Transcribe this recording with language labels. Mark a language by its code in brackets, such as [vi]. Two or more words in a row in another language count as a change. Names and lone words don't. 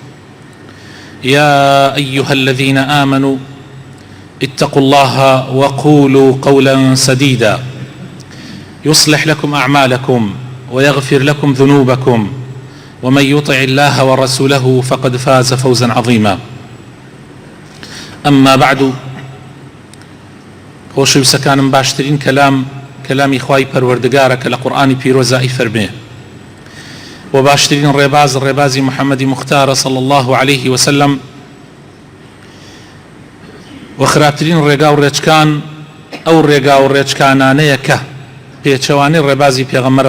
[ar] يا أيها الذين آمنوا اتقوا الله وقولوا قولا سديدا يصلح لكم أعمالكم ويغفر لكم ذنوبكم، ومن يطع الله ورسوله فقد فاز فوزا عظيما. أما بعد، [ckb] خۆشەویستەکانم، باشترین کەلامی خوای پەروەردگارە کە لە قورئانی پیرۆزە ئەیفەرمێ، و باشترین ڕێبازی محەممەدی مختارە [ar] صلی الله عليه وسلم، [ckb] و خراپترین ڕێگا و ڕێچکان ئەو ڕێگا و ڕێچکانانەیە کە پێچەوانەی ڕێبازی پێغەمبەرە